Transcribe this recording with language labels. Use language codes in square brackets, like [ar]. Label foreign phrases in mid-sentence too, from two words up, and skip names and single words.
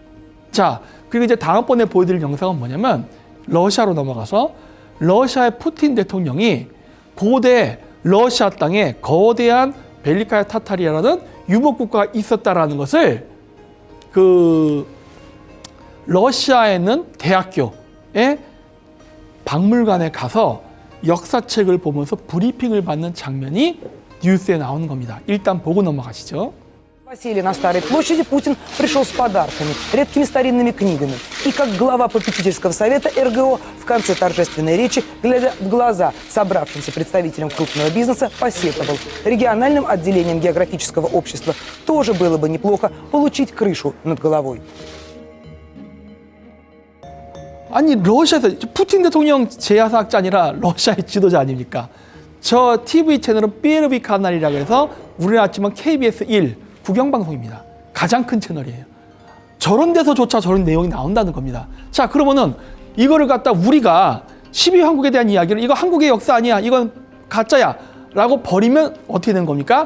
[ko] 자, 그리고 이제 다음번에 보여드릴 영상은 뭐냐면 러시아로 넘어가서 러시아의 푸틴 대통령이 고대 러시아 땅에 거대한 벨리카야 타타리아라는 유목국가가 있었다라는 것을 그 러시아에 있는 대학교의 박물관에 가서 역사책을 보면서 브리핑을 받는 장면이 뉴스에 나오는 겁니다. 일단 보고 넘어가시죠. [ru] Василий на Старой площади Путин пришел с подарками, редкими старинными книгами. И как глава попечительского совета РГО в конце торжественной речи, глядя в глаза собравшимся представителям крупного бизнеса, посетовал. Региональным отделением географического общества тоже было бы неплохо получить крышу над головой. [ko] 아니 러시아에서 푸틴 대통령 제야사학자 아니라 러시아의 지도자 아닙니까? 저 TV 채널은 삐에르비 카날이라고 해서 우리나라 치면 KBS 1 국영방송입니다. 가장 큰 채널이에요. 저런 데서조차 저런 내용이 나온다는 겁니다. 자, 그러면은 이거를 갖다 우리가 12황국에 대한 이야기를 이거 한국의 역사 아니야, 이건 가짜야 라고 버리면 어떻게 되는 겁니까?